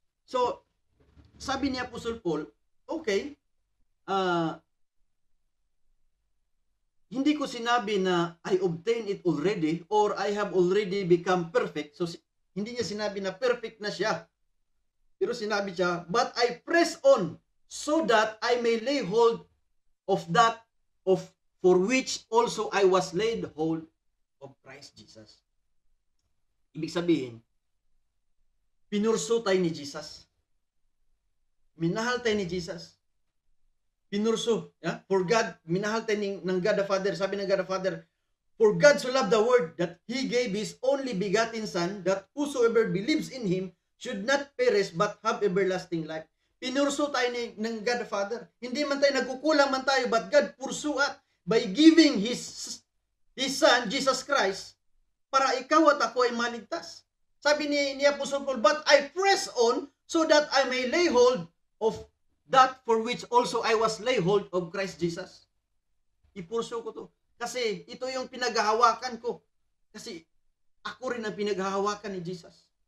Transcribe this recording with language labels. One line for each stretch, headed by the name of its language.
Filipino: So, sabi ni Apostle Paul, okay, hindi ko sinabi na
English: I obtained it already or I have already become perfect.
Filipino: So, hindi niya sinabi na perfect na siya. Pero sinabi siya,
English: but I press on so that I may lay hold of that for which also I was laid hold of Christ Jesus.
Filipino: Ibig sabihin, pinurso tayo ni Jesus. Minahal tayo ni Jesus. Pinurso. For God, minahal tayo ng God the Father.
English: Sabi ng God the Father, for God so loved the world that He gave His only begotten Son, that whosoever believes in Him should not perish but have everlasting life.
Filipino: Pinurso tayo ng God the Father. Hindi man tayo nagkukulang man tayo,
English: but God pursue us by giving His Son, Jesus Christ,
Filipino: para ikaw at ako ay maligtas.
English: Sabi ni Apostle Paul, but I press on so that I may lay hold of that for which also I was lay hold of Christ Jesus.
Filipino: Ipurso ko to. Kasi ito yung pinaghahawakan ko. Kasi ako rin ang pinaghahawakan ni Jesus.